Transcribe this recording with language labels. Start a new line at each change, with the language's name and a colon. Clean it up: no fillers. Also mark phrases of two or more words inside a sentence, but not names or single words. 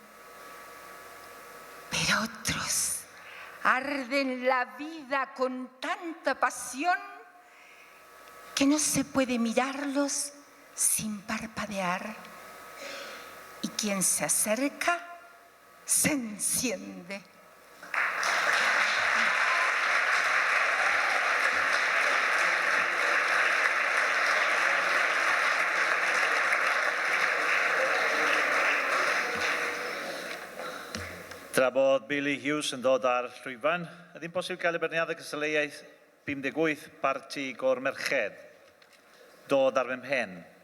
Spanish: Pero otros arden la vida con tanta pasión que no se puede mirarlos sin parpadear. Y quien se acerca se enciende.
Welsh: Tra bod Billy Hughes yn dod ar llwyfan, ydy'n posib cael y berniadau cystadleuaeth 58 parti Gor Merched dod ar fy mhen?